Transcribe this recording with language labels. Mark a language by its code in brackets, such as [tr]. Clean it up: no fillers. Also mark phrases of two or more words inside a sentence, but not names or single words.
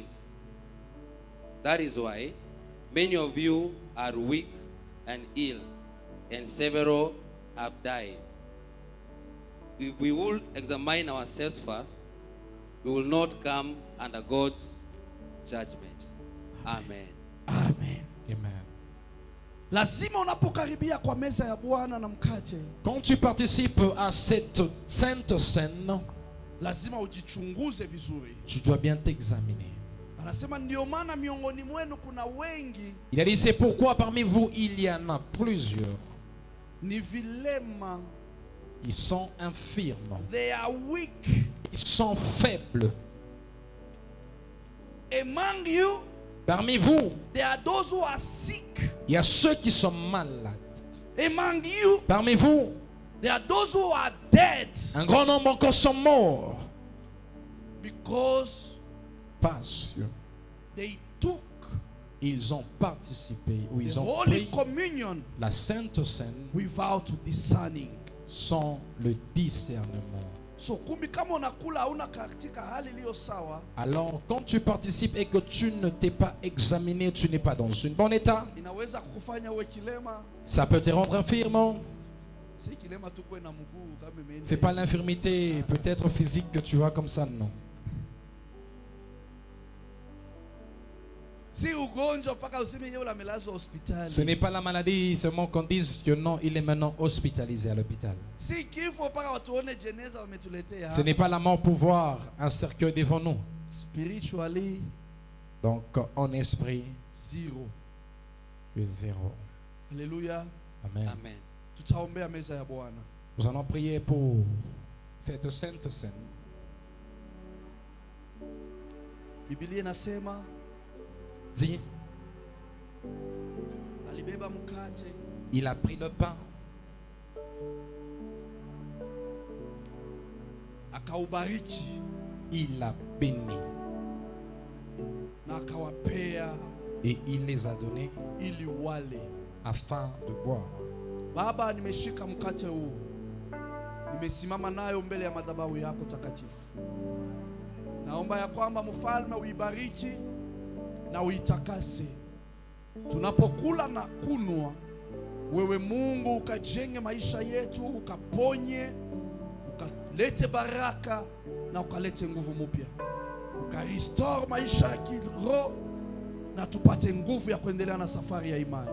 [en] That is why many of you are weak and ill, and several have died. If we will examine ourselves first, we will not come under God's judgment. Amen. Amen. Amen. [sw] Lazima unapokaribia kwa meza ya Bwana na mkate, [fr] Quand tu participes à cette sainte scène, [sw] lazima ujichunguze vizuri. [fr] tu dois bien t'examiner. [sw] Anasema ndio maana miongoni mwenu kuna wengi [fr] Il a dit, c'est pourquoi parmi vous, il y en a plusieurs. [sw] ni vilema, [fr] Ils sont infirmes. [en] they are weak. [fr] Ils sont faibles. [en] Among you, [fr] Parmi vous, [en] there are those who are sick. [fr] il y a ceux qui sont malades. [en] Among you, [fr] Parmi vous, [en] there are those who are dead [fr] un grand nombre encore sont morts. [en] because [fr] Parce que [en] they took [fr] ils ont participé ou [en] the [fr] ils ont [en] Holy [fr] pris [en] Communion [fr] la Sainte Seine [en] without discerning. [fr] sans le discernement. [sw] So kumbi kama unakula hauna katika hali iliyo sawa, [fr] Alors, quand tu participes et que tu ne t'es pas examiné, tu n'es pas dans un bon état, [sw] inaweza kukufanya uwe kilema. [fr] ça peut te rendre infirme. [sw] Si kilema tu kuwe na mguu kama imeenda. [fr] C'est pas l'infirmité peut-être physique que tu as comme ça, non. [sw] Si ugonjwa mpaka useme yeye amelazwa hospitali. [fr] Ce n'est pas la maladie seulement qu'on dise que non, il est maintenant hospitalisé à l'hôpital. [sw] Si kifo mpaka watuone jeneza wametuletea. [fr] Ce n'est pas la mort pour voir un cercueil devant nous. [en] Spiritually [fr] Donc, en esprit, [en] zero. [fr] tu es zéro. [sw] Haleluya. Amen. Amen. Tutaombea meza ya Bwana. [fr] Nous allons prier pour cette sainte scène. [sw] Biblia inasema [fr] Dit, [sw] alibeba mkate, [fr] il a pris le pain, [sw] akaubariki [fr] il l'a béni [sw] na akawapea [fr] et il les a donnés [sw] ili wale. [fr] afin de boire. [sw] Baba, nimeshika mkate huu, nimesimama nayo mbele ya madhabahu yako takatifu. Naomba ya kwamba mfalme uibariki na uitakase. Tunapokula na kunwa, wewe Mungu ukajenge maisha yetu, ukaponye, ukalete baraka na ukalete nguvu mpya, ukarestore maisha ya kiroho na tupate nguvu ya kuendelea na safari ya imani.